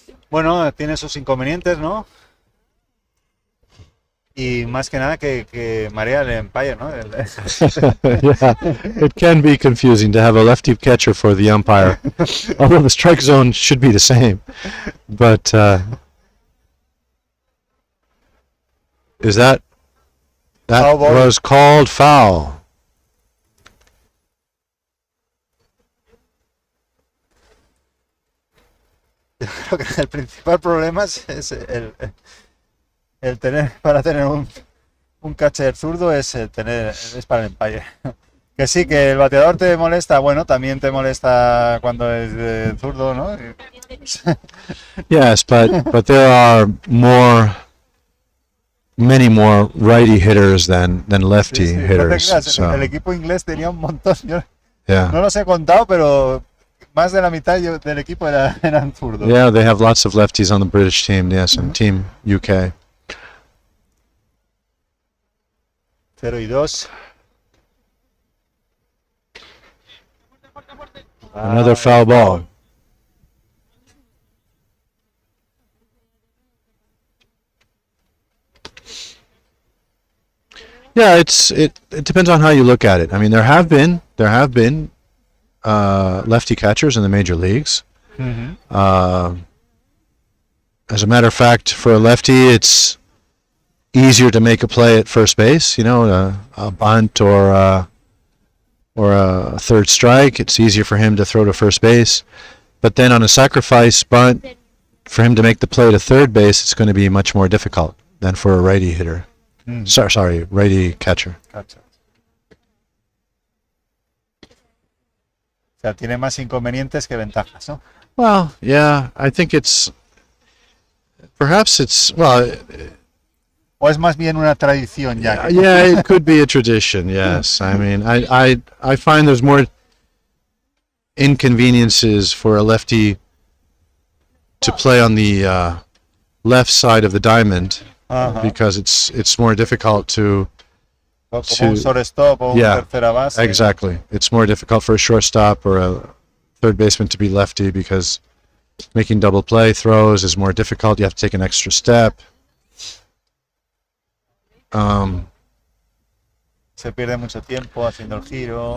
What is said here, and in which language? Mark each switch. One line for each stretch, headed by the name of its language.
Spanish: Bueno, tiene sus inconvenientes, ¿no? Y más que nada que marea el umpire, ¿no?
English: Yeah, it can be confusing to have a lefty catcher for the umpire, although the strike zone should be the same. But is that Foul ball. was called foul?
Spanish: Creo que el principal problema es el tener, para tener un catcher zurdo es para el umpire. Que sí, que el bateador te molesta, bueno, también te molesta cuando es zurdo, ¿no?
English: Yes, but there are many more righty hitters than lefty
Spanish: Sí, sí, no te
English: hitters.
Spanish: creas,
English: So,
Spanish: el equipo inglés tenía un montón, yo
English: yeah.
Spanish: no los he contado, pero más de la mitad del equipo eran zurdos.
English: Yeah, they have lots of lefties on the British team, yes, and Team UK. 0-2. Another foul ball. Yeah, it depends on how you look at it. I mean, there have been lefty catchers in the major leagues. Ujú. As a matter of fact, for a lefty, it's easier to make a play at first base. You know, a bunt or a third strike. It's easier for him to throw to first base. But then on a sacrifice bunt, for him to make the play to third base, it's going to be much more difficult than for a righty hitter. Mm. Sorry, righty catcher.
Spanish: Cacha. O sea, tiene más inconvenientes que ventajas, ¿no?
English: Well, yeah, I think perhaps it's, well,
Spanish: ¿O es más bien una tradición ya?
English: yeah, it could be a tradition, yes. I mean, I find there's more inconveniences for a lefty to play on the left side of the diamond Ajá. because it's more difficult to
Spanish: Como un shortstop o
English: Yeah,
Spanish: un tercera base.
English: exactly. It's more difficult for a shortstop or a third baseman to be lefty because making double play throws is more difficult. You have to take an extra step.
Spanish: Se pierde mucho tiempo haciendo el giro.